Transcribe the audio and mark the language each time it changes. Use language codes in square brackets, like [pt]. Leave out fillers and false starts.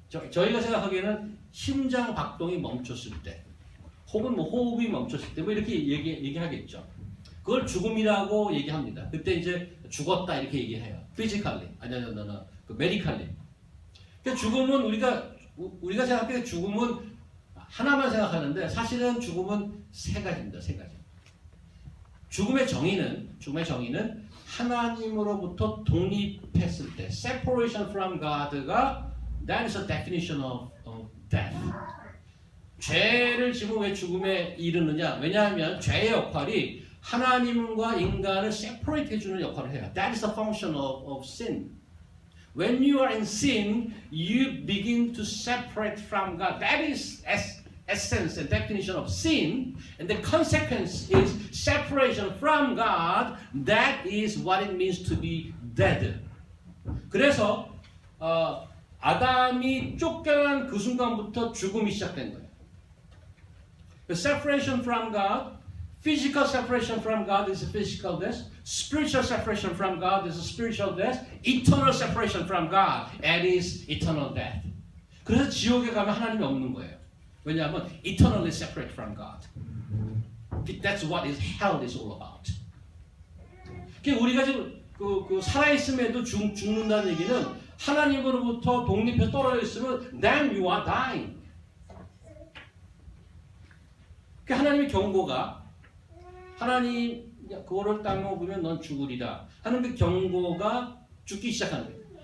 [ko] 저희가 생각하기에는 심장 박동이 멈췄을 때, 혹은 호흡이 멈췄을 때, 이렇게 얘기하겠죠. 그걸 죽음이라고 얘기합니다. 그때 이제 죽었다 이렇게 얘기해요. [en] physically, medically. [ko] 그러니까 죽음은 우리가 생각할 때 죽음은 하나만 생각하는데 사실은 죽음은 3가지입니다. 3가지. 죽음의 정의는 하나님으로부터 독립했을 때, [en] separation from God가 that is a definition of death. [ko] 죄를 지금 왜 죽음에 이르느냐? 왜냐하면 죄의 역할이 하나님과 인간을 separate 해주는 역할을 해요. [en] That is the function of sin. When you are in sin, you begin to separate from God. That is essence and definition of sin. And the consequence is separation from God. That is what it means to be dead. [ko] 그래서 아담이 쫓겨난 그 순간부터 죽음이 시작된 거예요. [en] The separation from God, physical separation from God is a physical death. Spiritual separation from God is a spiritual death. Eternal separation from God, that is eternal death. [ko] 그래서 지옥에 가면 하나님이 없는 거예요. 왜냐하면 [en] eternally separate from God. That's what hell is all about. [ko] 우리가 지금 살아있음에도 죽는다는 얘기는 하나님으로부터 독립해서 떨어져 있으면 [en] then you are dying. [ko] 하나님의 경고가 하나님 그거를 땅 먹으면 넌 죽으리라 하는 그 경고가 죽기 시작하는 거예요.